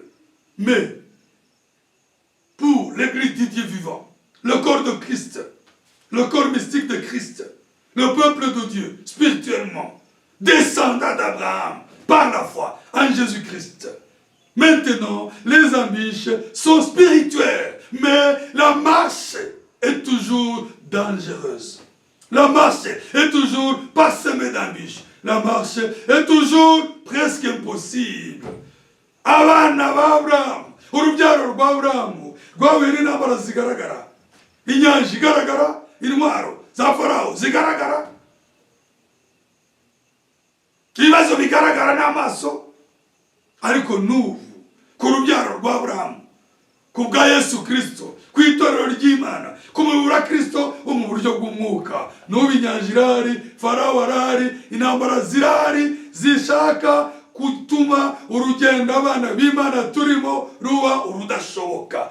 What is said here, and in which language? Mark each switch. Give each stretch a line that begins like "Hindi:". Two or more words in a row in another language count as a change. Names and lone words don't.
French: Mais pour l'église du Dieu vivant, le corps de Christ, le corps mystique de Christ, le peuple de Dieu, spirituellement, descendant d'Abraham, par la foi en Jésus-Christ. Maintenant, les embûches sont spirituelles, mais la marche est toujours dangereuse. La marche est toujours parsemée d'embûches. La marche est toujours presque impossible.
Kinyarwanda: Abana b'Abrahamu, urubyaro rw'Abrahamu rwahuye n'intambara zigaragara, inyanja igaragara, intwaro za Farawo zigaragara, ibibazo bigaragara n'amaso. Ariko n'ubu ku rubyaro rw'Abrahamu, ku bwa Yesu Kristo, ku itorero ry'Imana, ku mubiri wa Kristo wo mu buryo bw'umwuka, n'ubu inyanja irahari, Farawo arahari, intambara zirahari zishaka gutuma urugendo abana b'Imana turimo ruba urudashoboka.